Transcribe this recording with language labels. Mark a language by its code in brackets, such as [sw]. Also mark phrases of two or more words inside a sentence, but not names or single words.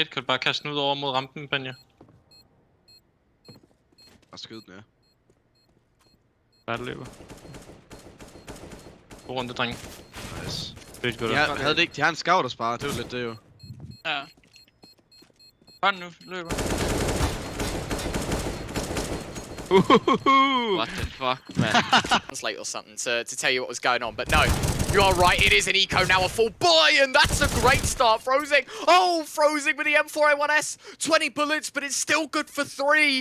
[da] Kan du bare kaste den ud over mod rampen, Banja? Og skyde den, ja. Bare løber. God runde, drenge. Nice. Ja, havde det ikke. De har en scout at spare, det var lidt det jo. Ja. Bare nu, løber. [en] What the fuck, man? Translate or something to tell you what was going on, but no, you are right, it is an eco now, a full boy, and that's a great start. Frozing, oh, Frozing with the M4A1S, 20 bullets, but it's still good for 3.